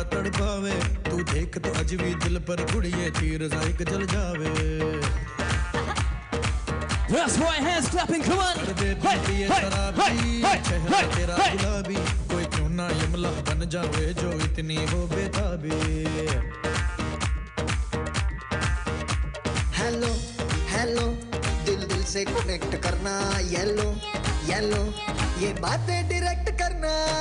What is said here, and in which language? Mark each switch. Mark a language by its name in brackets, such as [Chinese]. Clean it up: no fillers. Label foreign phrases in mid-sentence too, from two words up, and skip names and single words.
[Hindi] तड़पावे तू देख तो अज भी दिल पर कुड़िए तीर जाइक जल जावे [English] That's right, hands clapping, come on! Hey, [Hindi] चेहरा तेरा गुलाबी कोई क्यों ना यमला बन जावे जो इतनी हो बेताबी. [English] hello hello [Hindi] दिल दिल से कनेक्ट करना. [English] yellow yellow [Hindi] ये बातें डायरेक्ट करना.